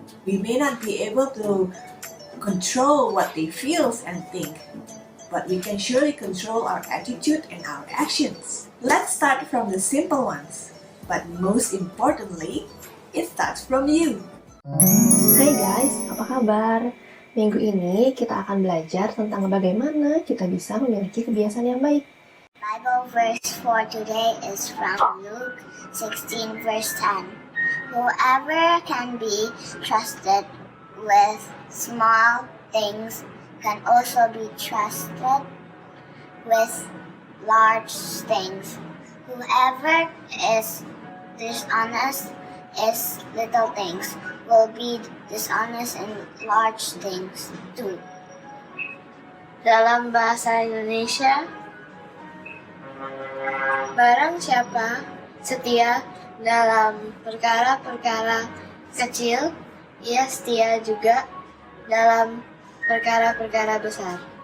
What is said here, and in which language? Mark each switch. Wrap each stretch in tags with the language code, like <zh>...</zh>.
<en>We may not be able to control what they feel and think, but we can surely control our attitude and our actions. Let's start from the simple ones, but most importantly, it starts from you.</en> <id>Hai guys, apa kabar? Minggu ini kita akan belajar tentang bagaimana kita bisa memiliki kebiasaan yang baik.</id> <en>Bible verse for today is from Luke 16 verse 10. Whoever can be trusted with small things can also be trusted with large things. Whoever is dishonest is little things. will be dishonest in large things too.</en> <id>Dalam bahasa Indonesia, barang siapa setia dalam perkara-perkara kecil, ia setia juga dalam perkara-perkara besar.</id>